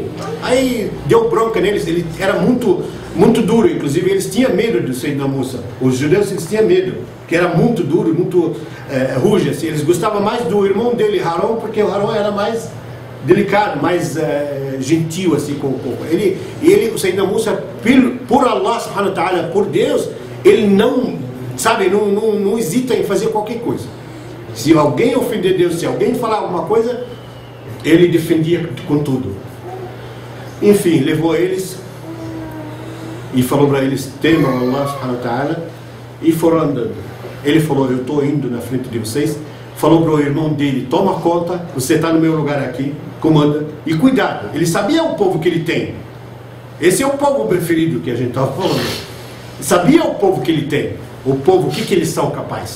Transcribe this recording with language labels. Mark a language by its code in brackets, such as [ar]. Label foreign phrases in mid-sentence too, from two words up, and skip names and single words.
[pt] Aí deu bronca neles, ele era muito duro, inclusive eles tinham medo do Sayyidina Musa. Os judeus, eles tinham medo, que era muito duro, muito rude assim. Eles gostavam mais do irmão dele, Harão, porque o Harão era mais delicado, mais gentil assim com o povo. O Sayyidina Musa, por Allah [ar] سبحانه وتعالى, [pt] por Deus, ele não, sabe, não hesita em fazer qualquer coisa. Se alguém ofender Deus, se alguém falar alguma coisa, ele defendia com tudo. Enfim, levou eles e falou para eles: temam Allah [ar] سبحانه وتعالى, [pt] e foram andando. Ele falou: eu estou indo na frente de vocês. Falou para o irmão dele: toma conta, você está no meu lugar aqui, comanda, e cuidado. Ele sabia o povo que ele tem. Esse é o povo preferido que a gente estava falando. Sabia o povo que ele tem, o povo, o que eles são capazes.